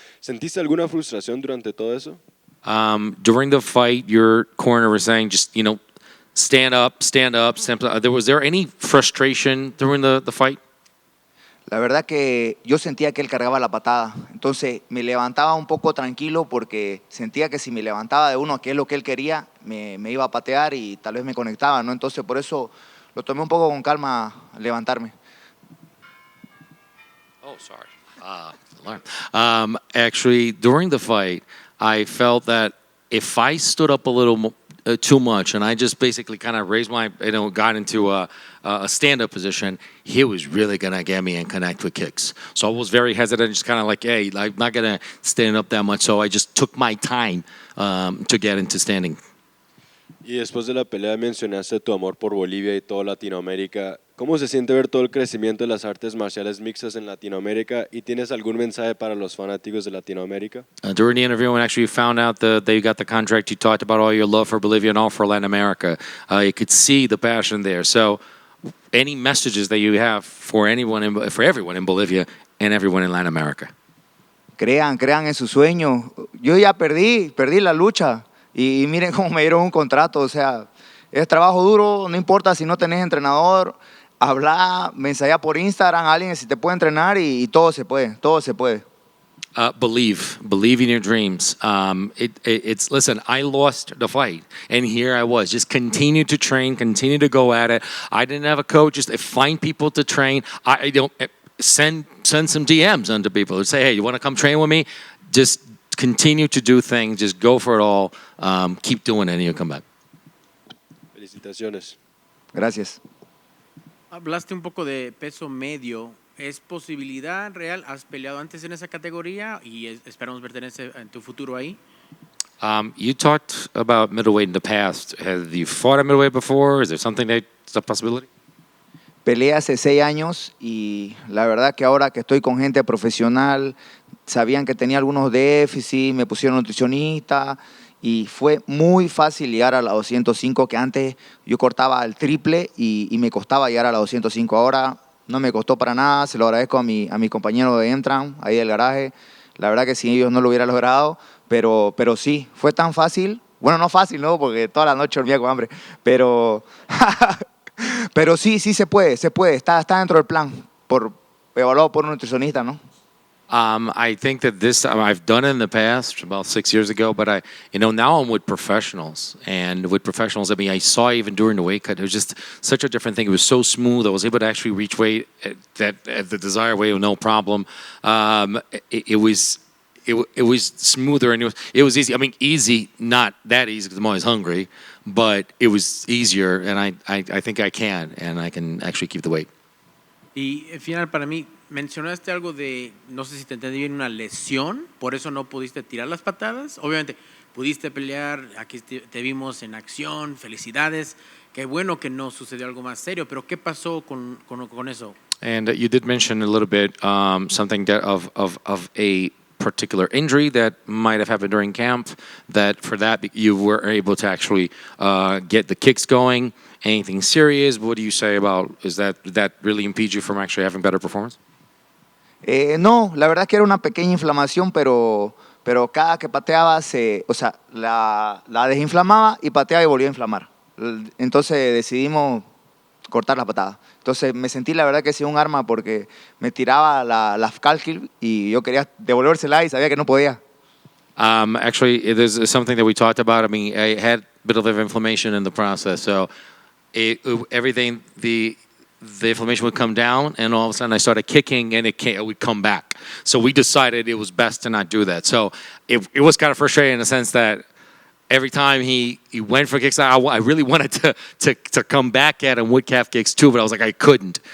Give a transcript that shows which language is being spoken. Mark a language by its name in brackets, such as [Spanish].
[Spanish] ¿Sentiste alguna frustración durante todo eso? [English] During the fight, your corner was saying, just, stand up, stand up. Stand up. Was there any frustration during the fight? [Spanish] La verdad que yo sentía que él cargaba la patada, entonces me levantaba un poco tranquilo porque sentía que si me levantaba de uno, que es lo que él quería, me iba a patear y tal vez me conectaba, ¿no? Entonces por eso lo tomé un poco con calma levantarme. [English] Oh, sorry. Actually, during the fight, I felt that if I stood up a little too much and I just basically kind of raised my, got into a stand-up position, he was really going to get me and connect with kicks. So I was very hesitant, just kind of like, hey, I'm not going to stand up that much. So I just took my time to get into standing. [Spanish] Y después de la pelea mencionaste tu amor por Bolivia y toda Latinoamérica. ¿Cómo se siente ver todo el crecimiento de las artes marciales mixtas en Latinoamérica? ¿Y tienes algún mensaje para los fanáticos de Latinoamérica? [English] During the interview, when actually you found out that you got the contract, you talked about all your love for Bolivia and all for Latin America. You could see the passion there. So, any messages that you have for everyone in Bolivia and everyone in Latin America? [Spanish] Crean en su sueño. Yo ya perdí la lucha y miren cómo me dieron un contrato. O sea, es trabajo duro, no importa si no tenés entrenador, habla, me ensaya por Instagram a alguien si te puede entrenar y todo se puede, todo se puede. [English] Believe in your dreams. Listen, I lost the fight, and here I was, just continue to train, continue to go at it. I didn't have a coach, just find people to train. I don't send some DMs onto people who say, hey, you want to come train with me? Just continue to do things, just go for it all, keep doing it, and you'll come back. [Spanish] Felicitaciones. Gracias. Hablaste un poco de peso medio. ¿Es posibilidad real? ¿Has peleado antes en esa categoría y esperamos verte en tu futuro ahí? [English] You talked about middleweight in the past. Have you fought at middleweight before? Is there something that's a possibility? [Spanish] Peleé hace 6 años y la verdad que ahora que estoy con gente profesional, sabían que tenía algunos déficits, me pusieron nutricionista y fue muy fácil llegar a la 205, que antes yo cortaba el triple y me costaba llegar a la 205. Ahora no me costó para nada, se lo agradezco a mi compañero de Entran, ahí del garaje. La verdad que sin ellos no lo hubiera logrado, pero sí, fue tan fácil. Bueno, no fácil, ¿no? Porque toda la noche dormía con hambre, pero, pero sí se puede, está dentro del plan, evaluado por un nutricionista, ¿no? [English] I think that this I've done it in the past about 6 years ago, but now I'm with professionals, and with professionals, I saw even during the weight cut, it was just such a different thing. It was so smooth. I was able to actually reach weight at the desired weight with no problem. It was smoother, and it was easy. Easy, not that easy because I'm always hungry, but it was easier, and I think I can actually keep the weight. [Spanish] Y al final, para mí, mencionaste algo de, no sé si te entendí bien, una lesión, por eso no pudiste tirar las patadas. Obviamente, pudiste pelear, aquí te vimos en acción, felicidades. Qué bueno que no sucedió algo más serio, pero ¿qué pasó con eso? [English] And you did mention a little bit something that of a particular injury that might have happened during camp, that for that you were able to actually get the kicks going. Anything serious? What do you say about, that really impede you from actually having better performance? [Spanish] No, la verdad que era una pequeña inflamación, pero cada que pateaba, la desinflamaba y pateaba y volvía a inflamar. Entonces decidimos cortar la patada. Entonces me sentí la verdad que sí un arma porque me tiraba la cálculo y yo quería devolvérsela y sabía que no podía. [English] Actually, there's something that we talked about. I had a bit of inflammation in the process, so everything, the inflammation would come down, and all of a sudden I started kicking, and it would come back. So we decided it was best to not do that. So it was kind of frustrating in the sense that every time he went for kicks, I really wanted to come back at him with calf kicks too, but I was like, I couldn't.